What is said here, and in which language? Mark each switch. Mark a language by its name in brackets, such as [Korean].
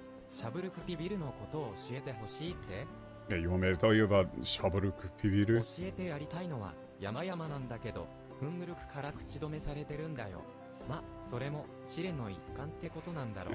[Japanese] シャブルクピビルのことを教えてほしいって [English] Yeah, you want me to tell you about Shaburuk Pibiru? [Japanese] 教えてやりたいのは山々なんだけど、フンムルクから口止めされてるんだよ。ま、それも試練の一環ってことなんだろう。